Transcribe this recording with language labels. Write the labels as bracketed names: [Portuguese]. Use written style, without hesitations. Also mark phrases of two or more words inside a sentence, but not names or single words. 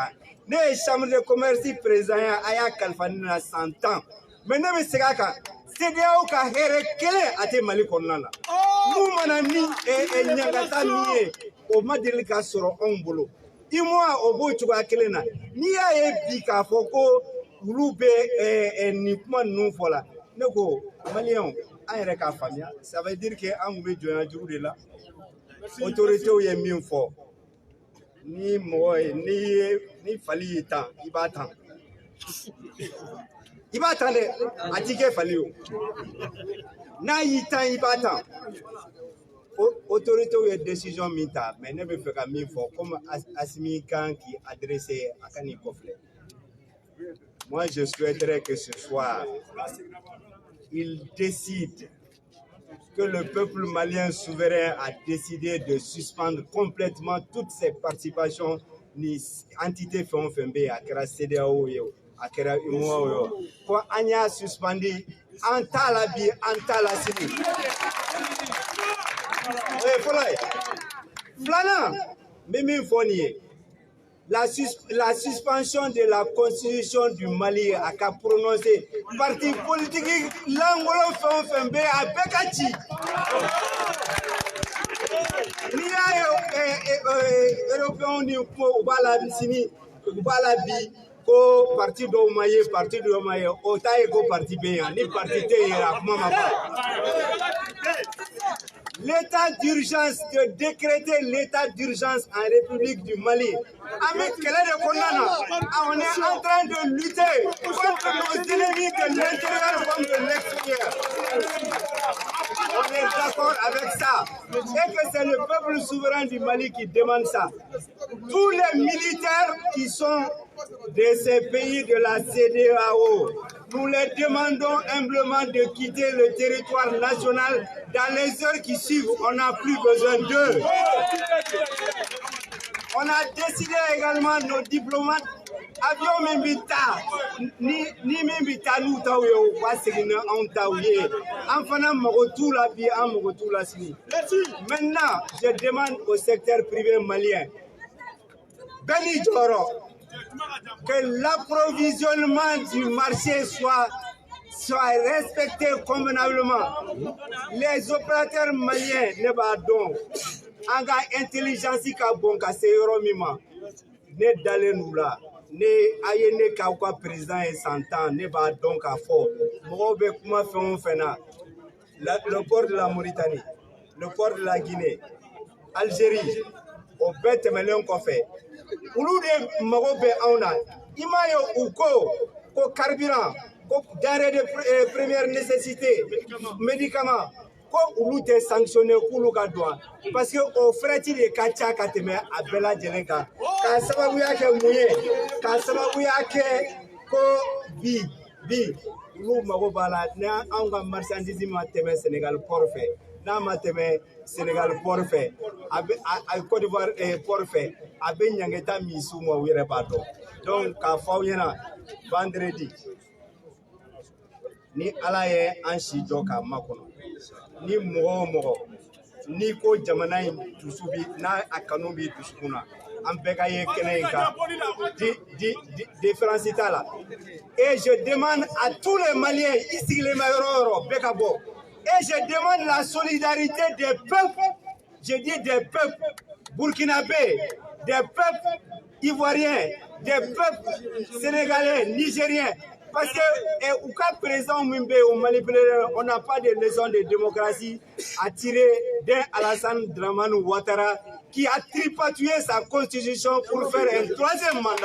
[Bambara] kan ne ye [French] chambre de commerce président [Bambara] ye a y'a kalifa ne na [French] 100 ans mais [Bambara] ne bɛ segin a kan CEDEAO ka hɛrɛ kelen a tɛ Mali kɔnɔna la mun mana ni ɲangata min ye o ma deli ka sɔrɔ anw bolo i mois o b'o cogoya kelen na n'i y'a ye bi k'a fɔ ko olu bɛ nin kuma ninnu fɔ la ne ko maliyɛnw an yɛrɛ k'a faamuya [French] ça veut dire que [Bambara] an tun bɛ jɔnya juru de la autoritéw ye min fɔ ni mɔgɔ ye ni fali y'i tan i b'a tan i b'a tan dɛ a t'i kɛ fali o n'a y'i tan i b'a tan autoritéw ye décision min ta mais ne bɛ fɛ ka min fɔ comme Assimi kan k'i adresser a ka nin kɔfilɛ [French] moi je souhaiterais que ce soir il décide que le peuple malien souverain a décidé de suspendre complètement toutes ses participations [Bambara] ni entité fɛn o fɛn bɛ yen a kɛra CEDEAO ye a kɛra UMOA ye ko an y'a suspendi an t'a la bi an t'a la sini o ye fɔlɔ ye filanan n bɛ min fɔ nin ye [French] la suspension de la constitution du Mali [Bambara] a ka [French] prononcé parti politique [Bambara] langolo fɛn o fɛn bɛ yen a bɛɛ ka ci n'i y'a ye européens ni kuma u b'a la sini u b'a la bi ko parti dɔw ma ye parti dɔw ma ye o t'a ye ko parti bɛ yan ni parti tɛ yen a kuma ma fɔ. [French] L'état d'urgence, de décréter l'état d'urgence en République du Mali. Avec on est en train de lutter contre nos ennemis de l'intérieur comme de l'extérieur. On est d'accord avec ça. Et que c'est le peuple souverain du Mali qui demande ça. Tous les militaires qui sont de ces pays de la CEDEAO, nous les demandons humblement de quitter le territoire national dans les heures qui suivent. On n'a plus besoin d'eux. On a décidé également, nos diplomates, [Bambara] avion min bi taa ni min bi taa n'u taw ye u ka segin ni anw taw ye an fana mago t'u la bi an mago t'u la sini. [French] Maintenant je demande au secteur privé malien [Bambara] bɛɛ n'i jɔyɔrɔ [French] que l'approvisionnement du marché soit respecté convenablement. Les opérateurs maliens [Bambara] ne b'a dɔn an ka intelligence ka bon ka se yɔrɔ min ma ne dalen n'u la. Ne a ye ne k'aw ka président ye san 10 ne b'a dɔn k'a fɔ mɔgɔw bɛ kuma fɛn o fɛn na [French] le port de la Mauritanie, le port de la Guinée, [Bambara] Algérie o bɛɛ tɛmɛlen kɔfɛ olu de mago bɛ anw na. I m'a ye u ko carburant ko [French] denrée de première nécessité médicament [Bambara] ko olu tɛ sanctionné k'olu ka don [French] parce que [Bambara] o frais de ka ca ka tɛmɛ a bɛɛ lajɛlen kan k'a sababuya kɛ mun ye k'a sababuya kɛ ko bi olu mago b'a la n'anw ka marchandise ma tɛmɛ Sénégal port fɛ n'a ma tɛmɛ Sénégal port fɛ a Côte d'Ivoire port fɛ a bɛ ɲangɛta min s'u ma u yɛrɛ b'a dɔn. Donc k'a fɔ aw ɲɛna vendredi ni Ala ye an si jɔ k'a makɔnɔ ni mɔgɔ o mɔgɔ ni ko jamana in dusu bi n'a a kanu bi dusukun na an bɛɛ ka ye kɛnɛ in kan différence t'a la. [French] Et je demande à tous les Maliens [Bambara] i sigilen bɛ yɔrɔ o yɔrɔ bɛɛ ka bɔ. [French] Et je demande la solidarité des peuples, je dis des peuples burkinabés, des peuples ivoiriens, des peuples sénégalais, nigériens. Parce que au cas présent, on n'a pas de leçon de démocratie à tirer d'un Alassane Dramane Ouattara qui a tripatouillé sa constitution pour faire un troisième mandat.